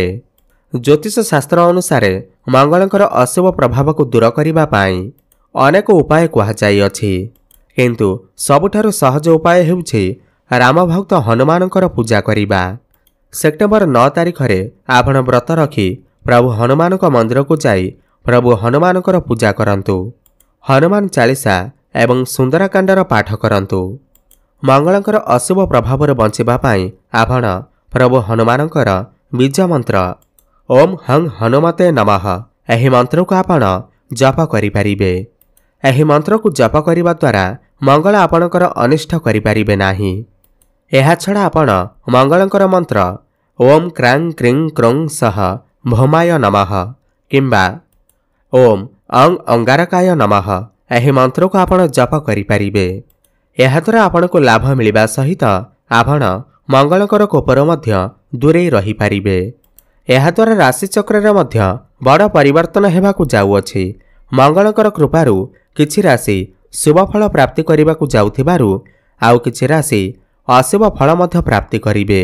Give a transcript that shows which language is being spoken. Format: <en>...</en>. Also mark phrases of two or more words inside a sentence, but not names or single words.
<or>ଜ୍ୟୋତିଷ ଶାସ୍ତ୍ର ଅନୁସାର ମଙ୍ଗଳଙ୍କର ଅଶୁଭ ପ୍ରଭାବ କୁ ଦୂର କରିବା ପାଇଁ ଅନେକ ଉପାୟ କହା ଯାଇ ଅଛି। କିନ୍ତୁ ସବୁଠାରୁ ସହଜ ଉପାୟ ହେଉଛି ରାମ ଭକ୍ତ ହନୁମାନଙ୍କର ପୂଜା କରିବା। ସେପ୍ଟେମ୍ବର 9 ତାରିଖ ରେ ଆପଣ ବ୍ରତ ରଖି ପ୍ରଭୁ ହନୁମାନଙ୍କ ମନ୍ଦିର କୁ ଯାଇ ପ୍ରଭୁ ହନୁମାନଙ୍କର ପୂଜା କରନ୍ତୁ। ହନୁମାନ ଚାଳିଶା ଏବଂ ସୁନ୍ଦରକାଣ୍ଡର ପାଠ କରନ୍ତୁ। ମଙ୍ଗଳଙ୍କର ଅଶୁଭ ପ୍ରଭାବ ରେ ବଞ୍ଚିବା ପାଇଁ ଆପଣ ପ୍ରଭୁ ହନୁମାନଙ୍କର ବୀଜ ମନ୍ତ୍ର</or> <sa>ओम हं हनुमते नमः</sa> <or>ଏହି ମନ୍ତ୍ର କୁ ଆପଣ ଜପ କରି ପାରିବେ। ଏହି ମନ୍ତ୍ର କୁ ଜପ କରିବା ଦ୍ୱାରା ମଙ୍ଗଳ ଆପଣଙ୍କର ଅନିଷ୍ଟ କରି ପାରିବେ ନାହିଁ। ଏହା ଛଡ଼ା ଆପଣ ମଙ୍ଗଳଙ୍କର ମନ୍ତ୍ର</or> <sa>ओम क्रां क्रीं क्रों सह भौमाय नमः</sa> <or>किंबा</or> <sa>ओम अंग अंगारकाय नमः</sa> <or>ଏହି ମନ୍ତ୍ର କୁ ଆପଣ ଜପ କରି ପାରିବେ। ଏହା ଦ୍ୱାରା ଆପଣଙ୍କୁ ଲାଭ ମିଳିବା ସହିତ ଆପଣ ମଙ୍ଗଳଙ୍କର କୋପର ମଧ୍ୟ ଦୂରେ ରହି ପାରିବେ। ଏହା ଦ୍ୱାରା ରାଶି ଚକ୍ର ରେ ମଧ୍ୟ ବଡ଼ ପରିବର୍ତ୍ତନ ହେବାକୁ ଯାଉଅଛି। ମଙ୍ଗଳଙ୍କର କୃପାରୁ କିଛି ରାଶି ଶୁଭ ଫଳ ପ୍ରାପ୍ତି କରିବାକୁ ଯାଉଥିବାରୁ ଆଉ କିଛି ରାଶି ଅଶୁଭ ଫଳ ମଧ୍ୟ ପ୍ରାପ୍ତି କରିବେ।</or>